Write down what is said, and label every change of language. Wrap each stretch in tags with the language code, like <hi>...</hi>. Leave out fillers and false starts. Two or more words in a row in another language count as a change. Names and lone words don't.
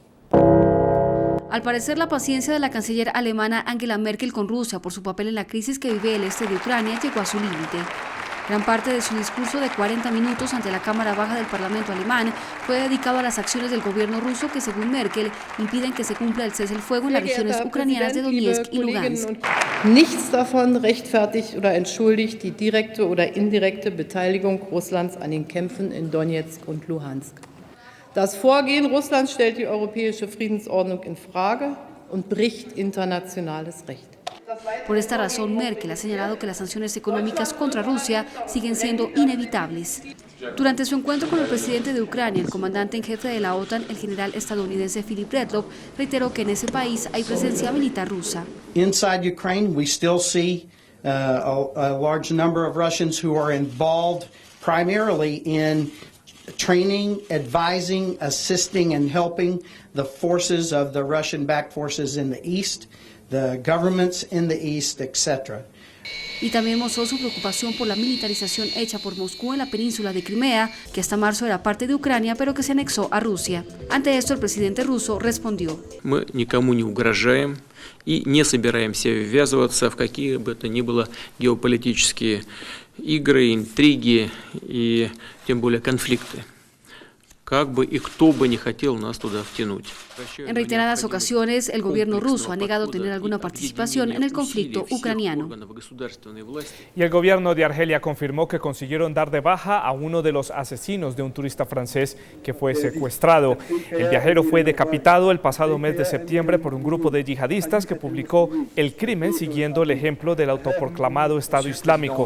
<es>Al parecer, la paciencia de la canciller alemana Angela Merkel con Rusia por su papel en la crisis que vive el este de Ucrania llegó a su límite. Gran parte de su discurso de 40 minutos ante la Cámara Baja del Parlamento alemán fue dedicado a las acciones del gobierno ruso que, según Merkel, impiden que se cumpla el cese el fuego en las regiones ucranianas de Donetsk y Lugansk.</es> <de>Nichts davon rechtfertigt oder entschuldigt die direkte oder indirekte Beteiligung Russlands an den Kämpfen in Donetsk und Luhansk. Das Vorgehen Russlands stellt die europäische Friedensordnung in Frage und bricht internationales Recht.</de> <es>Por esta razón, Merkel ha señalado que las sanciones económicas contra Rusia siguen siendo inevitables. Durante su encuentro con el presidente de Ucrania, el comandante en jefe de la OTAN, el general estadounidense Philip Redlov, reiteró que en ese país hay presencia militar rusa.</es> <en>Inside Ukraine, we still see a large number of Russians who are involved primarily in training, advising, assisting, and helping the forces of the Russian-backed forces in the east, the governments in the east, etc.</en> <es>Y también mostró su preocupación por la militarización hecha por Moscú en la península de Crimea, que hasta marzo era parte de Ucrania, pero que se anexó a Rusia. Ante esto, el presidente ruso respondió:</es> <ru>Мы никому не угрожаем и не собираемся ввязываться в какие бы то ни было геополитические игры, интриги и тем более конфликты. как бы и кто бы не хотел нас туда втянуть.</ru> <es>En reiteradas ocasiones, el gobierno ruso ha negado tener alguna participación en el conflicto ucraniano. Y el gobierno de Argelia confirmó que consiguieron dar de baja a uno de los asesinos de un turista francés que fue secuestrado. El viajero fue decapitado el pasado mes de septiembre por un grupo de yihadistas que publicó el crimen siguiendo el ejemplo del autoproclamado Estado Islámico.</es>